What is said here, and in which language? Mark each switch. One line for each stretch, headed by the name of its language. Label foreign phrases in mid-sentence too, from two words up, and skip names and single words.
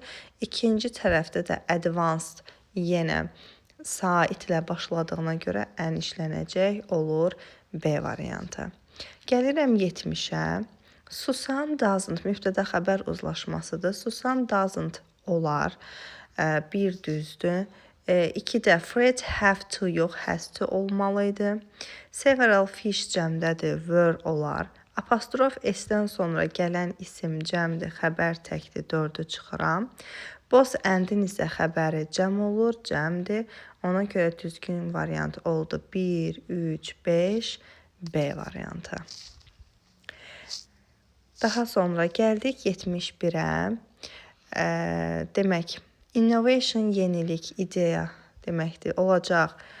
Azerbaijani: İkinci tərəfdə də advanced yenə saitlə başladığına görə ən işlənəcək olur B variantı. Gəlirəm 70-ə. Susan doesn't mübtəda xəbər uzlaşmasıdır. Susan doesn't olar. Bir düzdür. 2-də Fred
English: have to
Azerbaijani: yox,
English: has to
Azerbaijani: olmalıydı.
English: Several fish
Azerbaijani: cəmdədir, were olar. Apostrof S-dən sonra gələn isim cəmdir, xəbər təkdir, 4-ü çıxıram.
English: Boss and-
Azerbaijani: in isə xəbəri cəm olur, cəmdir. Ona görə düzgün variant oldu 1, 3, 5, B variantı. Daha sonra gəldik 71-ə. Demək, innovation yenilik, ideya deməkdir, olacaq.